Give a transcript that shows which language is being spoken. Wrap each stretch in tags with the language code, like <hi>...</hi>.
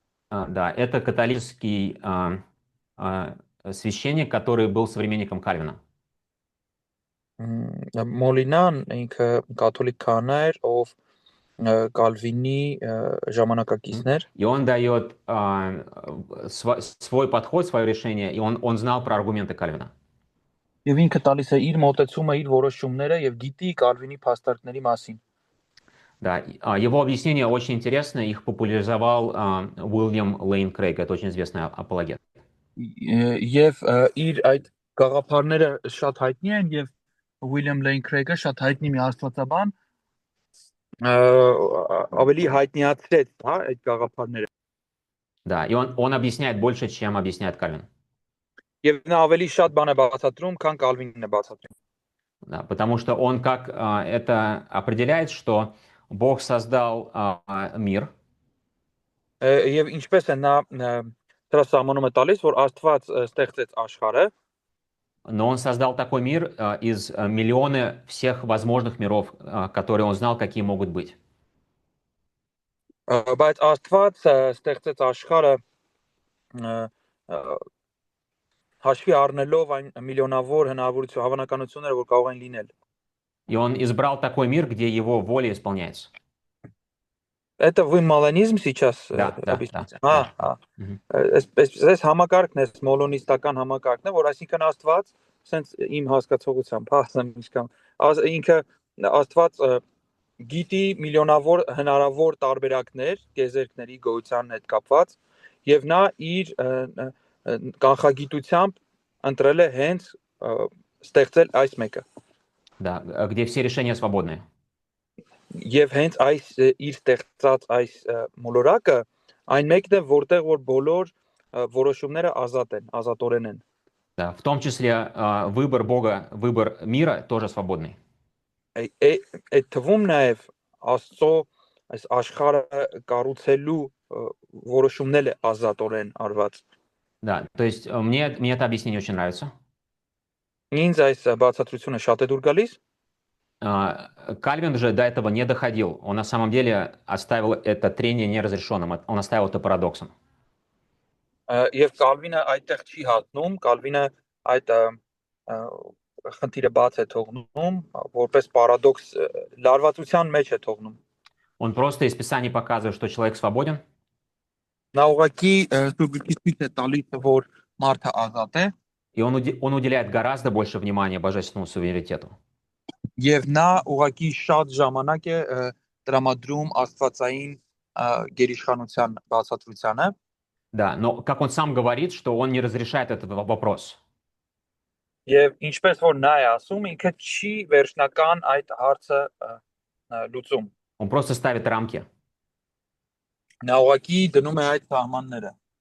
<ru>Да, это католический священник, который был современником Кальвина.</ru> <hy>Մոլինան ինքը կաթոլիկ քահանա էր, ով Կալվինի ժամանակակիցն էր։</hy> <ru>И он дает свой подход, свое решение, и он знал про аргументы Кальвина.</ru> <hy>Եվ ինքը տալիս է իր մոտեցումը, իր որոշումները եւ գիտի Կալվինի փաստարկների մասին։</hy> <ru>Да, его объяснение очень интересно, их популяризовал Уильям Лейн Крейг, это очень известный апологет.</ru> <hy>Եվ իր այդ գաղափարները շատ հայտնի են եւ Ուիլյամ Լեյն Քրեյգը շատ հայտնի մի աստվածաբան ավելի հայտնիացրեց, հա, այդ գաղափարները։</hy> <ru>Да, и он объясняет больше, чем объясняет Кальвин.</ru> <hy>Եվ նա ավելի շատ բան է բացատրում, քան Կալվինն է բացատրում։</hy> <ru>Да, потому что он как это определяет, что Бог создал мир.</ru> <hy>Եվ ինչպես է նա դրա սահմանում է տալիս, որ Աստված ստեղծեց աշխարհը,</hy> <ru>но он создал такой мир из миллиона всех возможных миров, которые он знал, какие могут быть.</ru> <hy>Բայց Աստված ստեղծեց աշխարհը հաշվի առնելով այն միլիոնավոր հնարավորություն, հավանականությունները, որ կարող են լինել։</hy> <ru>И он избрал такой мир, где его воля исполняется. Это вы малонизм сейчас объясните?</ru> <hy>Այս համակարգն է, մոլոնիստական համակարգն է, որ այսինքն Աստված, sense իմ հասկացողությամբ, ասեմ ինչքան, ինքը Աստված գիտի միլիոնավոր հնարավոր տարբերակներ գեզերքների գոյության հետ կապված եւ նա իր կանխագիտությամբ ընտրել է հենց ստեղծել այս մեկը։</hy> <ru>Да, где все решения свободные.</ru> <hy>Եվ հենց այս իր ստեղծած այս մոլորակը այն մեկն է, որտեղ որ բոլոր որոշումները ազատ են, ազատորեն են։</hy> <ru>Да, в том числе выбор Бога, выбор мира тоже свободный.</ru> <hy>Այդ թվում նաև Աստծո այս աշխարհը կառուցելու որոշումները ազատորեն արված։</hy> <ru>Да, то есть мне это объяснение очень нравится.</ru> <hy>Ինձ այս բացատրությունը շատ է դուր գալիս։</hy> <ru>Кальвин же до этого не доходил. Он на самом деле оставил это трение неразрешенным. Он оставил это парадоксом.</ru> <hy>Եվ Կալվինը այդտեղ չի հատնում, Կալվինը այդ խնդիրը բաց է թողնում, որպես պարադոքս լարվածության մեջ է թողնում։</hy> <ru>Он просто из Писаний показывает, что человек свободен.</ru> <hy>Նա ուղղակի ցույց է տալիս, որ մարդը ազատ է։</hy> <ru>И он уделяет гораздо больше внимания божественному суверенитету.</ru> <hy>Եվ նա ուղղակի շատ ժամանակ է տրամադրում աստվածային գերիշխանության բացատրությանը։</hy> <ru>Да, но как он сам говорит, что он не разрешает этот вопрос.</ru> <hy>Եվ ինչպես որ նա է ասում, ինքը չի վերջնական այդ հարցը լուծում։</hy> <ru>Он просто ставит рамки.</ru> <hy>Նա ուղղակի դնում է այդ սահմանները։</hy>